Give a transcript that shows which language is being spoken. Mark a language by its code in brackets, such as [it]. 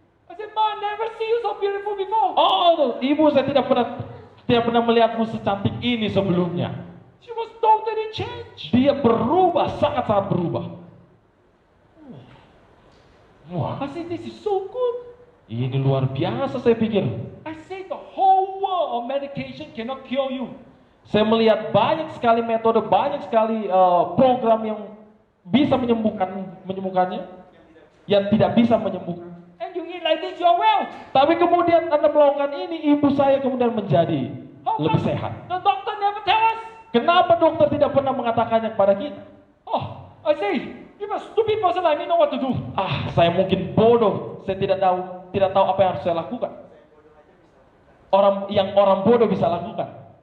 [en] I said, Ma, I never see you so beautiful before. [id] Ibu, saya tidak pernah melihatmu secantik ini sebelumnya. [en] She was totally changed. [id] Dia berubah, sangat-sangat berubah. Wah, [en] I said, this is so good. [id] ini luar biasa saya pikir. [en] I said, the whole of medication cannot cure you. [id] Saya melihat banyak sekali metode, banyak sekali program yang bisa menyembuhkannya, yang tidak bisa menyembuhkan. [en] And you eat like this, you are well. [id] Tapi kemudian Anda melakukan ini, ibu saya kemudian menjadi lebih sehat. [en] The doctor never tell us. [id] Kenapa dokter tidak pernah mengatakannya kepada kita? [en] Oh, I say, you a stupid person like me know what to do. [id] Saya mungkin bodoh, saya tidak tahu apa yang harus saya lakukan. Orang bodoh bisa lakukan.